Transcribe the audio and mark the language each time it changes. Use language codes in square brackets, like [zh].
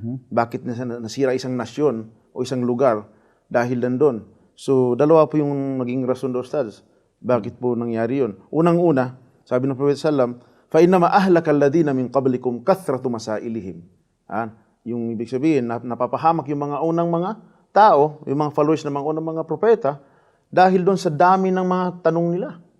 [tl] Bakit nasira isang nasyon o isang lugar dahil nandun? So, dalawa po yung naging rason doon, Ustaz. Bakit po nangyari yun? Unang-una, sabi ng Prophet Sallam, [ar] فَإِنَّمَا أَهْلَكَ الَّذِينَ مِنْ قَبْلِكُمْ كَثْرَةُ مَسَائِلِهِمْ. [tl] Yung ibig sabihin, napapahamak yung mga unang mga tao, yung mga followers ng mga unang mga propeta, dahil doon sa dami ng mga tanong nila.